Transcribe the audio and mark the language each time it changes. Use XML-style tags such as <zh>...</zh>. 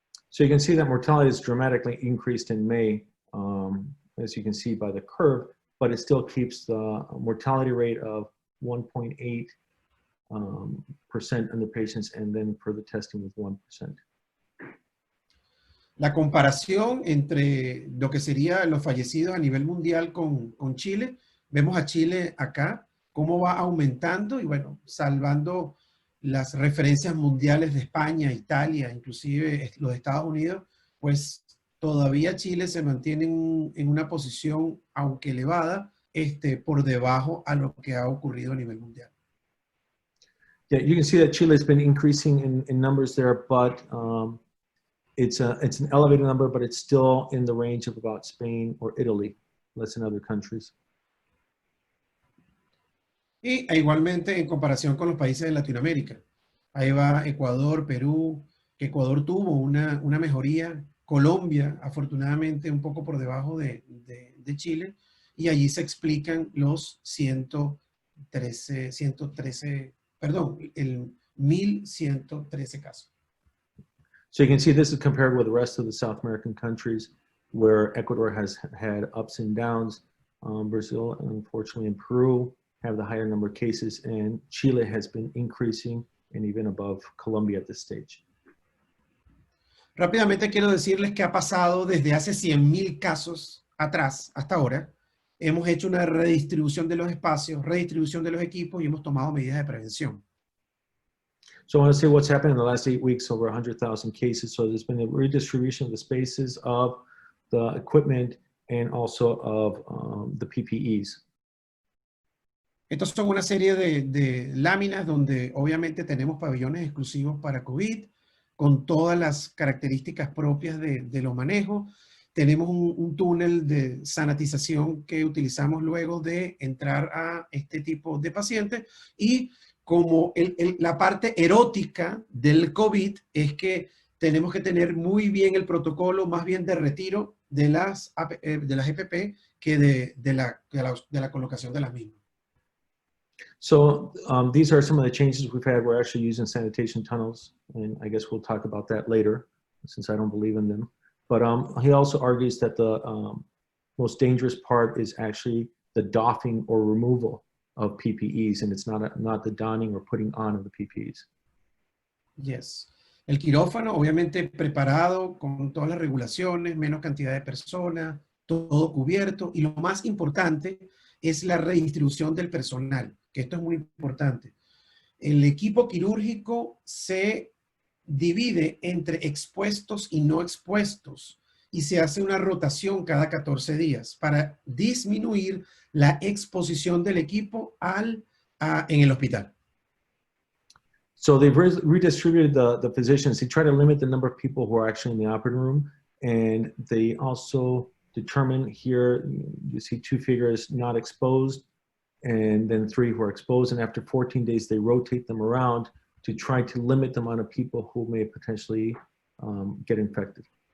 <en>So you can see that mortality is dramatically increased in May, as you can see by the curve, but it still keeps the mortality rate of 1.8% in the patients, and then for the testing with 1%.</en> <es>La comparación entre lo que serían los fallecidos a nivel mundial con Chile, vemos a Chile acá, cómo va aumentando y bueno, salvando las referencias mundiales de España, Italia, inclusive los Estados Unidos, pues todavía Chile se mantiene en una posición, aunque elevada, por debajo a lo que ha ocurrido a nivel mundial.</es> <en>Yeah, you can see that Chile has been increasing in numbers there, but it's an elevated number, but it's still in the range of about Spain or Italy, less than other countries.</en> <es>Y igualmente en comparación con los países de Latinoamérica. Ahí va Ecuador, Perú, que Ecuador tuvo una mejoría. Colombia, afortunadamente, un poco por debajo de Chile. Y allí se explican los 1,113 casos.</es> <en>So you can see this is compared with the rest of the South American countries where Ecuador has had ups and downs. Brazil, unfortunately, and Peru have the higher number of cases, and Chile has been increasing and even above Colombia at this stage.</en> <es>Rápidamente quiero decirles que ha pasado desde hace 100,000 casos atrás hasta ahora. Hemos hecho una redistribución de los espacios, redistribución de los equipos y hemos tomado medidas de prevención.</es> <en>So I want to say what's happened in the last 8 weeks, over 100,000 cases. So there's been a redistribution of the spaces, of the equipment, and also of the PPEs.</en> <es>Estos son una serie de láminas donde obviamente tenemos pabellones exclusivos para COVID, con todas las características propias de los manejos. Tenemos un túnel de sanitización que utilizamos luego de entrar a este tipo de pacientes. Y como la parte erótica del COVID es que tenemos que tener muy bien el protocolo, más bien de retiro de las EPP que de la colocación de las mismas.</es> <en>So these are some of the changes we've had. We're actually using sanitation tunnels, and I guess we'll talk about that later, since I don't believe in them. But he also argues that the most dangerous part is actually the doffing or removal of PPEs, and it's not the donning or putting on of the PPEs. Yes.</en> <es>El quirófano, obviamente preparado con todas las regulaciones, menos cantidad de personas, todo cubierto. Y lo más importante es la redistribución del personal, que esto es muy importante. El equipo quirúrgico se divide entre expuestos y no expuestos y se hace una rotación cada 14 días para disminuir la exposición del equipo en el hospital.</es> <en>So they've redistributed the physicians. They try to limit the number of people who are actually in the operating room. And they also determine here, you see 2 figures not exposed, and then 3 who are exposed. And after 14 days, they rotate them around to try to limit the amount of people who may potentially get infected.</en>